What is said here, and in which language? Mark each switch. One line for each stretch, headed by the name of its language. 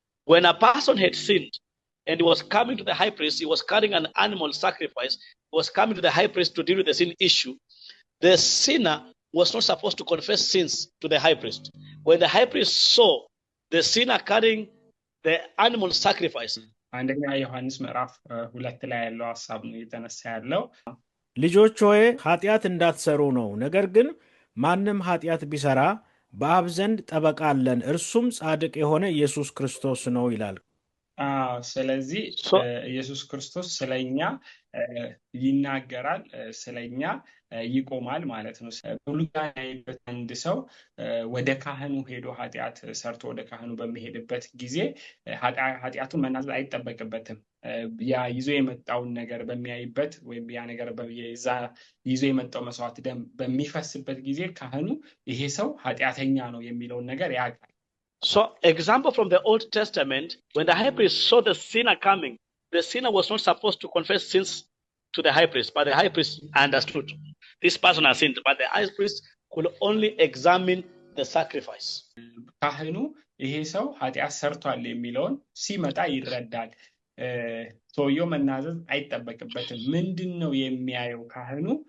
English: When a person had sinned and he was coming to the high priest, he was carrying an animal sacrifice, he was coming to the high priest to deal with the sin issue. The sinner was not supposed to confess sins to the high priest. When the high priest saw the sinner carrying the animal sacrifice,
Amharic: አንደኛ ዮሐንስ ምዕራፍ 2 ላይ ያለው ሐሳብ ነው የተነሳ ያለው። ልጆች ሆይ ኃጢአት እንዳትሰሩ ነው። ነገር ግን ማንም ኃጢአት ቢሰራ በአብ ዘንድ ጠበቃ አለን፣ እርሱም ጻድቅ የሆነ ኢየሱስ ክርስቶስ ነው ይላል። ስለዚህ ኢየሱስ ክርስቶስ ስለኛ ይናገራል፣ ስለኛ ይቆማል ማለት ነው። ብሉይን ያይበት አንድ ሰው ወደ ካህኑ ሄዶ ኃጢአት ሰርቶ ወደ ካህኑ በሚሄድበት ጊዜ ኃጢአቱን መናዘዝ አይጠበቅበትም። ያ ይዞ የመጣውን ነገር በሚያይበት ወይም ያ ነገር ይዞ የመጣው መስዋዕት ደም በሚፈስበት ጊዜ ካህኑ ይሄ ሰው ኃጢአተኛ ነው የሚለውን ነገር ያውቃል።
English: So, example from the Old Testament, when the high priest saw the sinner coming, the sinner was not supposed to confess sins to the high priest, but the high priest understood this person has sinned, but the high priest could only examine the sacrifice.
Amharic: ካህኑ ይሄ ሰው ኃጢአት ሰርቷል የሚለውን ሲመጣ ይረዳል። ሰውየው መናዘዝ አይጠበቅበትም። ምንድነው የሚያየው ካህኑ?